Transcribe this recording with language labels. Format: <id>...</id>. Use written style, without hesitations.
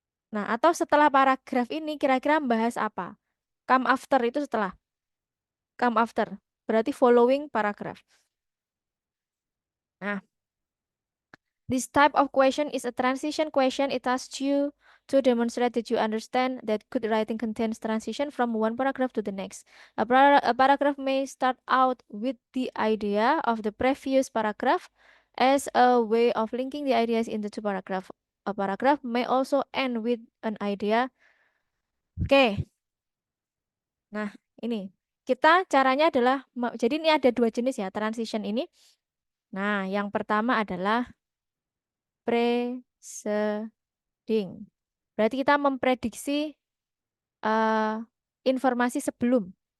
<id>Nah, atau setelah paragraf ini kira-kira membahas apa?</id> <en>Come after</en> <id>itu setelah.</id> <en>Come after.</en> <id>Berarti</id> <en>following paragraph. Nah, this type of question is a transition question. It asks you to demonstrate that you understand that good writing contains transition from one paragraph to the next. A paragraph may start out with the idea of the previous paragraph as a way of linking the ideas in the two paragraph. A paragraph may also end with an idea.</en> <id>Oke, nah ini kita caranya adalah, jadi ini ada dua jenis ya transition ini. Nah, yang pertama adalah preceding. Berarti kita memprediksi informasi sebelum.</id>